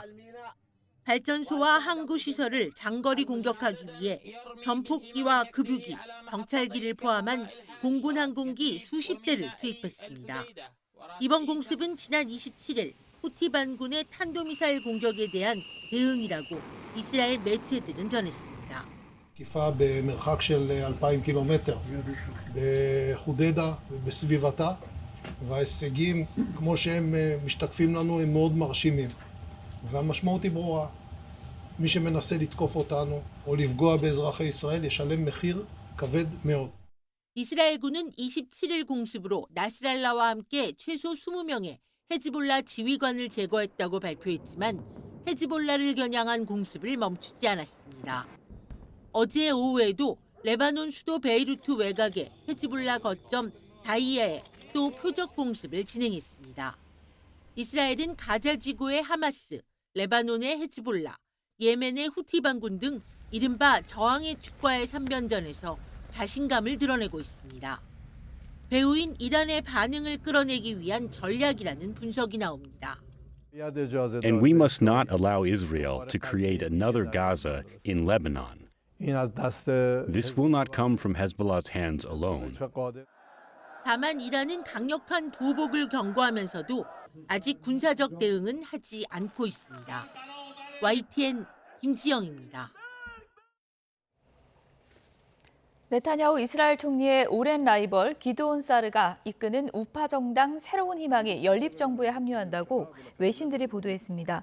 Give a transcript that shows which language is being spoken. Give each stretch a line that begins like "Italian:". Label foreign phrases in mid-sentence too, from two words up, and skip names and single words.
Korean: 발전소와 항구 시설을 장거리 공격하기 위해 전폭기와 급유기, 정찰기를 포함한 공군 항공기 수십 대를 투입했습니다. 이번 공습은 지난 27일 후티 반군의 탄도미사일 공격에 대한 대응이라고 이스라엘 매체들은 전했습니다.
Hebrew: תקיפה במרחק של 2,000 קילומטר בחודדה ובסביבתה, וההישגים כמו שהם משתקפים לנו הם מאוד מרשימים. והמשמעות היא ברורה, מי שמנסה לתקוף אותנו או לפגוע באזרחי ישראל ישלם מחיר כבד מאוד.
Korean: 이스라엘군은 27일 공습으로 나스랄라와 함께 최소 20명의 헤즈볼라 지휘관을 제거했다고 발표했지만 헤즈볼라를 겨냥한 공습을 멈추지 않았습니다. 어제 오후에도 레바논 수도 베이루트 외곽의 헤즈볼라 거점 다이야에 또 표적 공습을 진행했습니다. 이스라엘은 가자 지구의 하마스, 레바논의 헤즈볼라, 예멘의 후티 반군 등 이른바 저항의 축과의 삼변전에서 자신감을 드러내고 있습니다. 배후인 이란의 반응을 끌어내기 위한 전략이라는 분석이 나옵니다.
English: And we must not allow Israel to create another Gaza in Lebanon. This will not come from Hezbollah's hands alone.
Korean: 다만 이란은 강력한 보복을 경고하면서도 아직 군사적 대응은 하지 않고 있습니다. YTN 김지영입니다. 네타냐후 이스라엘 총리의 오랜 라이벌 기드온 사르가 이끄는 우파 정당 새로운 희망이 연립정부에 합류한다고 외신들이 보도했습니다.